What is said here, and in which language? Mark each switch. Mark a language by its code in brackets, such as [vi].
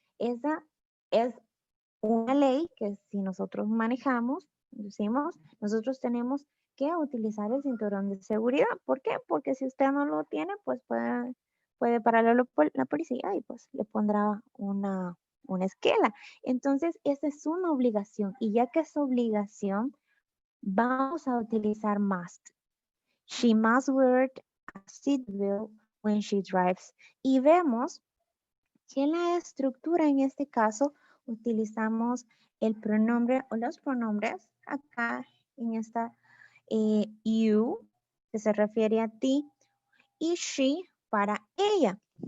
[es] Esa es una ley que si nosotros manejamos, conducimos, nosotros tenemos que utilizar el cinturón de seguridad. ¿Por qué? Porque si usted no lo tiene, pues puede pararlo la policía y pues le pondrá una esquela. Entonces, esa es una obligación. Y ya que es obligación, vamos a utilizar must. [en] She must wear a seatbelt when she drives. [es] Y vemos que en la estructura en este caso utilizamos el pronombre o los pronombres acá en esta you, que se refiere a ti, y she para ella.